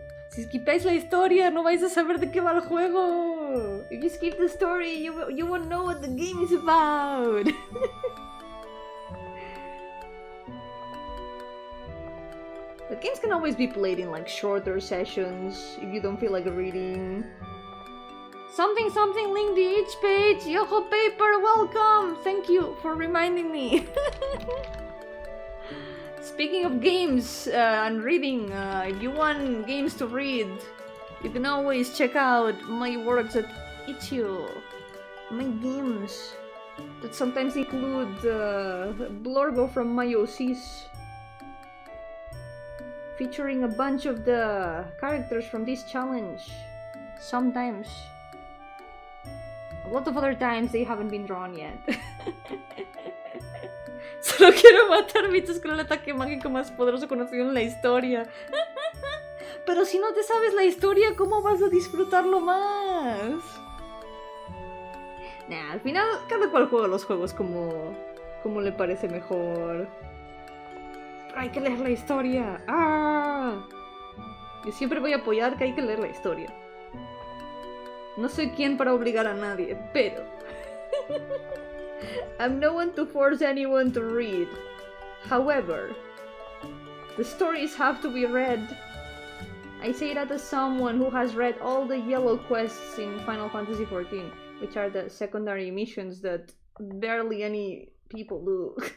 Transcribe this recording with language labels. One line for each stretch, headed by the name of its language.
Spanish: Si skipeáis la historia, no vais a saber de qué va el juego.
English: If you skip the story, you won't know what the game is about. But games can always be played in like shorter sessions if you don't feel like reading. Something link the each page. Yo-hooo paper, welcome. Thank you for reminding me. Speaking of games and reading, if you want games to read, you can always check out my works at itch.io. My games that sometimes include blurbo from my OCs, featuring a bunch of the characters from this challenge. Sometimes. A lot of other times they haven't been drawn yet.
Spanish: Solo quiero matar bichos con el ataque mágico más poderoso conocido en la historia. Pero si no te sabes la historia, ¿cómo vas a disfrutarlo más? Nah, al final cada cual juega los juegos como le parece mejor. Pero hay que leer la historia. ¡Ah! Yo siempre voy a apoyar que hay que leer la historia. No soy quien para obligar a nadie, pero...
English: I'm no one to force anyone to read. However, the stories have to be read. I say that as someone who has read all the yellow quests in Final Fantasy XIV, which are the secondary missions that barely any people do.